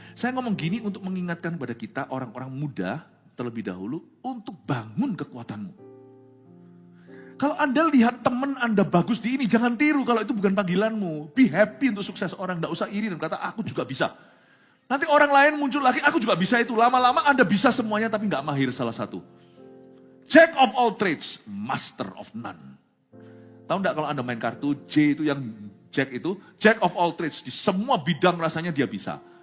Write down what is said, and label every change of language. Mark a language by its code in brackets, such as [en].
[id] Saya ngomong gini untuk mengingatkan kepada kita orang-orang muda terlebih dahulu untuk bangun kekuatanmu. Kalau Anda lihat teman Anda bagus di ini, jangan tiru kalau itu bukan panggilanmu. [en] Be happy [id] untuk sukses orang, tidak usah iri dan kata aku juga bisa. Nanti orang lain muncul lagi, aku juga bisa itu. Lama-lama Anda bisa semuanya tapi nggak mahir salah satu. [en] Jack of all trades, master of none. [id] Tahu nggak kalau Anda main kartu, J itu yang Jack itu, [en] Jack of all trades. [id] Di semua bidang rasanya dia bisa.